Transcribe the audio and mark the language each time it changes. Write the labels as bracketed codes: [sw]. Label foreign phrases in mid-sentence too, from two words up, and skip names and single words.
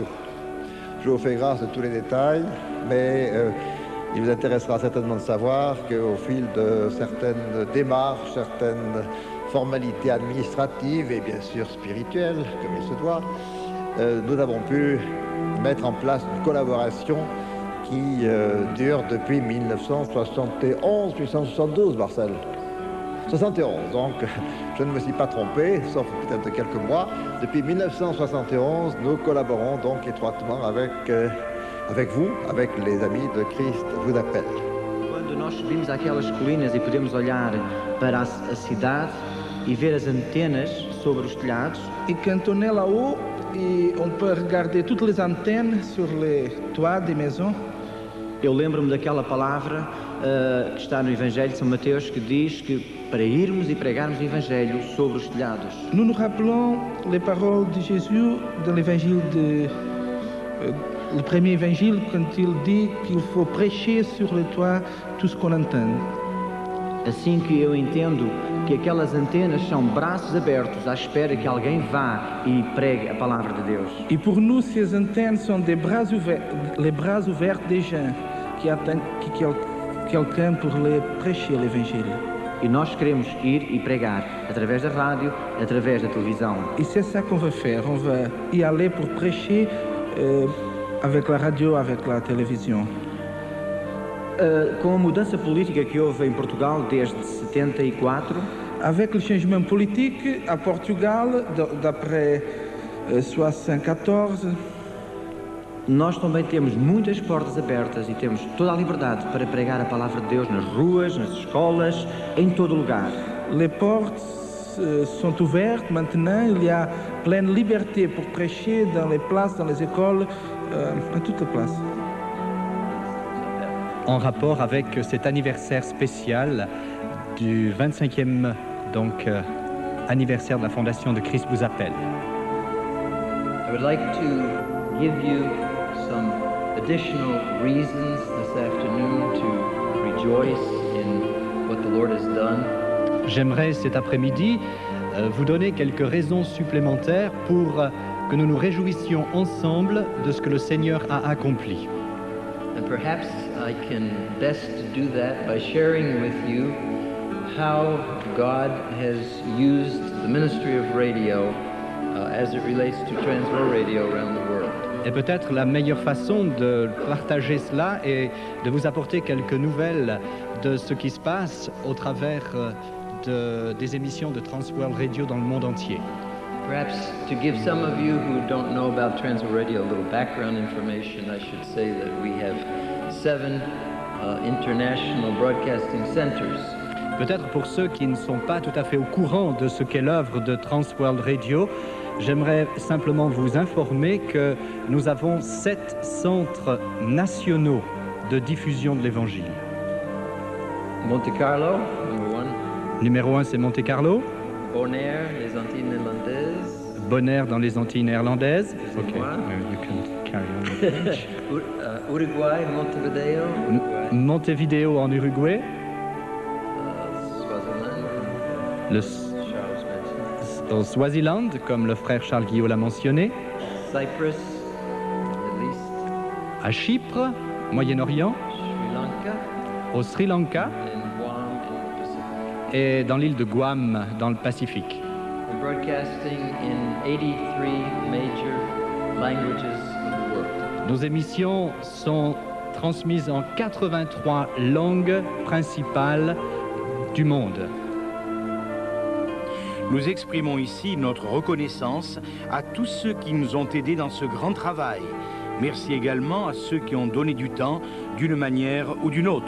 [fr] Je vous fais grâce de tous les détails, mais il vous intéressera certainement de savoir qu'au fil de certaines démarches, certaines formalités administratives et bien sûr spirituelles, comme il se doit, nous avons pu mettre en place une collaboration qui dure depuis 1971-1972, Marcel. 71, donc je ne me suis pas trompé, sauf peut-être quelques mois. Depuis 1971, nous collaborons donc étroitement avec vous, avec les amis de Christ vous appelle. [pt] Quando nós subimos aquelas colinas e podemos olhar para a cidade e ver as antenas sobre os telhados. [fr] Et quand on est là-haut, on peut regarder toutes les antennes sur les toits des maisons. [pt] Eu lembro-me daquela palavra que está no Evangelho de São Mateus que diz que para irmos e pregarmos o Evangelho sobre os telhados. [fr] Nous nous rappelons les paroles de Jésus dans l'Évangile le premier Évangile quand il dit qu'il faut prêcher sur le toit tout ce qu'on entend. [pt] Assim que eu entendo que aquelas antenas são braços abertos à espera que alguém vá e pregue a palavra de Deus. [fr] Et pour nous, ces antennes sont des bras ouverts, les bras ouverts des gens qui attendent quelqu'un pour les prêcher l'Évangile. [pt] E nós queremos ir e pregar através da rádio, através da televisão. [fr] Et c'est ça qu'on va faire. On va y aller pour prêcher avec la radio, avec la télévision. [pt] Com a mudança política que houve em Portugal desde 74, [fr] avec le changement politique à Portugal d'après 74, [pt] nós também temos muitas portas abertas e temos toda a liberdade para pregar a palavra de Deus nas ruas, nas escolas, em todo lugar. [fr] Les portes sont ouvertes maintenant, il y a pleine liberté pour prêcher dans les places, dans les écoles, à toutes les places. En rapport avec cet anniversaire spécial du 25e anniversaire de la Fondation de Christ vous appelle. [en] I would like to give you some additional reasons this afternoon to rejoice in what the Lord has done. [fr] J'aimerais cet après-midi vous donner quelques raisons supplémentaires pour que nous nous réjouissions ensemble de ce que le Seigneur a accompli. [en] And perhaps I can best do that by sharing with you how God has used the ministry of radio as it relates to Transworld Radio around the world. [fr] Et peut-être la meilleure façon de partager cela est de vous apporter quelques nouvelles de ce qui se passe au travers des émissions de Transworld Radio dans le monde entier. [en] Perhaps to give some of you who don't know about Transworld Radio a little background information, I should say that we have 7 international broadcasting centers. [fr] Peut-être pour ceux qui ne sont pas tout à fait au courant de ce qu'est l'œuvre de Transworld Radio, j'aimerais simplement vous informer que nous avons 7 centres nationaux de diffusion de l'Évangile. [en] Monte Carlo, [fr] Numéro 1, c'est Monte Carlo. Bonaire, les Antilles néerlandaises. Bonaire dans les Antilles néerlandaises. [en] Ok. You can carry on. Uruguay, Montevideo. [fr] Montevideo en Uruguay. Au Swaziland, comme le frère Charles Guillot l'a mentionné. [en] Cyprus, Middle East. [fr] À Chypre, Moyen-Orient. [en] Sri Lanka. [fr] Au Sri Lanka. [en] And Guam in the Pacific. [fr] Et dans l'île de Guam, dans le Pacifique. [en] We're broadcasting in 83 major languages of the world. [fr] Nos émissions sont transmises en 83 langues principales du monde. Nous exprimons ici notre reconnaissance à tous ceux qui nous ont aidés dans ce grand travail. Merci également à ceux qui ont donné du temps d'une manière ou d'une autre.